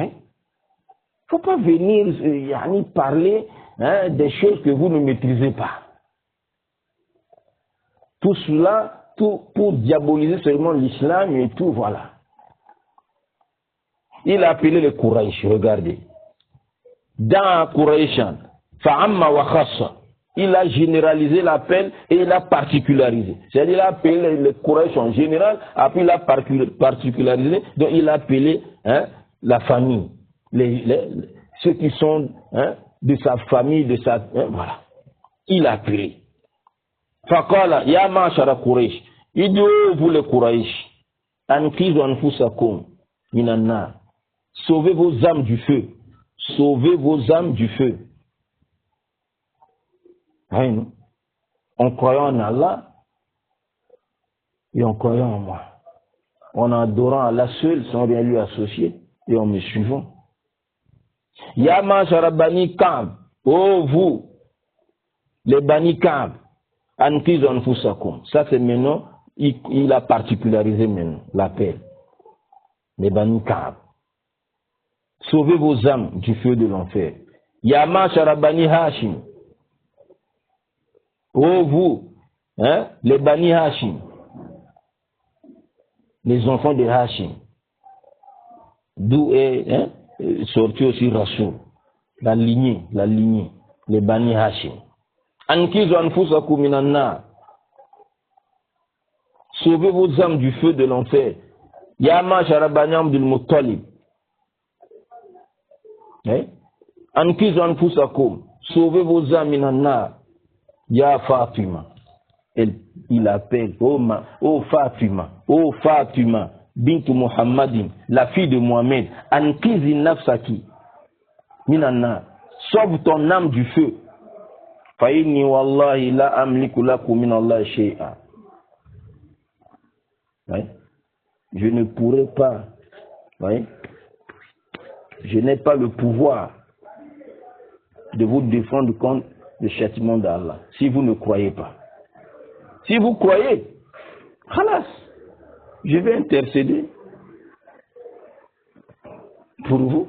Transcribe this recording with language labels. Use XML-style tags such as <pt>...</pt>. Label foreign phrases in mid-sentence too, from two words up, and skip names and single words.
<fr>Il ne faut pas venir parler hein, des choses que vous ne maîtrisez pas. Tout cela, tout pour diaboliser seulement l'islam et tout, voilà. Il a appelé les Quraysh, regardez.</fr> <ar>Dans قريشا فعمّ وخصّ,</ar> <fr>il a généralisé l'appel et il a particularisé. C'est-à-dire il a appelé les Quraysh en général, après il a particularisé, donc il a appelé hein, la famille. Ceux qui sont hein, de sa famille, voilà. Il a appelé.</fr> <ar>فقال يا معشر قريش.</ar> <fr>Il dit, oh, vous les Quraysh,</fr> <ar>أنقذوا أنفسكم من النار.</ar> <fr>Sauvez vos âmes du feu. Sauvez vos âmes du feu. Hein, en croyant en Allah et en croyant en moi. En adorant Allah seul sans rien lui associer et en me suivant.</fr> <ar>يا معشر بني كعب,</ar> <fr>oh vous, les</fr> <ar>بني كعب أنقذوا أنفسكم.</ar> <fr>Ça c'est maintenant, il a particularisé maintenant l'appel. Les bani Ka'b. Sauvez vos âmes du feu de l'enfer.</fr> <ar>يا معشر بني هاشم,</ar> <fr>oh vous, hein, les bani Hashim, les enfants de Hashim, d'où est hein, sorti aussi Rasoul, la lignée, les bani Hashim.</fr> <ar>أنقذوا أنفسكم من النار.</ar> <fr>Sauvez vos âmes du feu de l'enfer.</fr> <ar>يا معشر بني عبد المطلب. أنقذوا أنفسكم.</ar> <fr>Sauvez vos âmes minannar.</fr> <ar>يا فاطمة.</ar> <fr>Il appelle, oh Fatima,</fr> <ar>بنت محمد,</ar> <fr>la fille de Mohamed,</fr> <ar>أنقذي نفسك من النار,</ar> <fr>sauve ton âme du feu.</fr> <ar>فإني والله لا أملك لكم من الله شيئا.</ar> <fr>Je ne pourrai pas, je n'ai pas le pouvoir de vous défendre contre le châtiment d'Allah, si vous ne croyez pas. Si vous croyez, khalas, je vais intercéder pour vous.</fr>